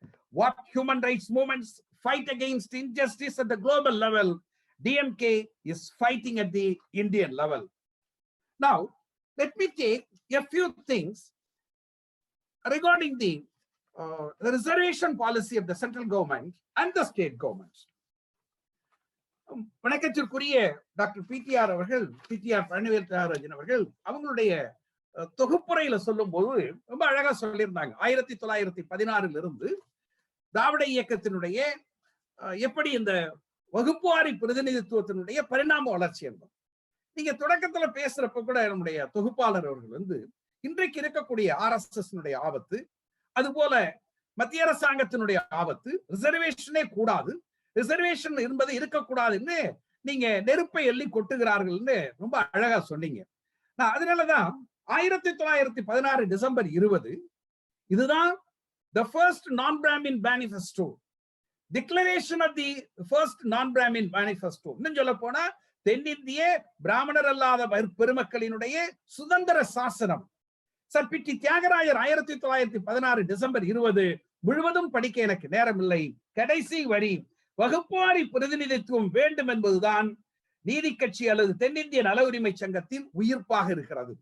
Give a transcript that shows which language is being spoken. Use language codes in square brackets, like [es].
[en] What human rights movements fight against injustice at the global level, DMK is fighting at the Indian level. Now, let me take a few things regarding the reservation policy of the central government and the state governments. [ta] வணக்கத்திற்குரிய doctor PTR அவர்கள், PTR Palanivel Rajan அவர்கள் அவங்களுடைய தொகுப்புரையில சொல்லும் போது ரொம்ப அழகா சொல்லியிருந்தாங்க. 1916 இருந்து திராவிட இயக்கத்தினுடைய எப்படி இந்த வகுப்புவாரி பிரதிநிதித்துவத்தினுடைய பரிணாம வளர்ச்சி என்பது. நீங்க தொடக்கத்துல பேசுறப்ப கூட நம்முடைய தொகுப்பாளர் அவர்கள் இன்றைக்கு இருக்கக்கூடிய RSS ஆபத்து, அது போல மத்திய அரசாங்கத்தினுடைய ஆபத்து, ரிசர்வேஷனே கூடாது, ரிசர்வேஷன் என்பது இருக்கக்கூடாதுன்னு நீங்க நெருப்பை எள்ளி கொட்டுகிறார்கள்னு ரொம்ப அழகா சொன்னீங்க. அதனாலதான் 1916 டிசம்பர் 20 இதுதான் [en] the first non-Brahmin manifesto, declaration of the first non-Brahmin manifesto. [ta] இன்னும் சொல்ல போனா தென்னிந்திய பிராமணர் அல்லாத பெருமக்களினுடைய சுதந்திர சாசனம். Sir PT. தியாகராயர் 1916 டிசம்பர் 20 முழுவதும் படிக்க எனக்கு நேரம் இல்லை. கடைசி வரி, வகுப்புவாரி பிரதிநிதித்துவம் வேண்டும் என்பதுதான் நீதி கட்சி அல்லது தென்னிந்திய நல உரிமை சங்கத்தின் உயிர்ப்பாக இருக்கிறது.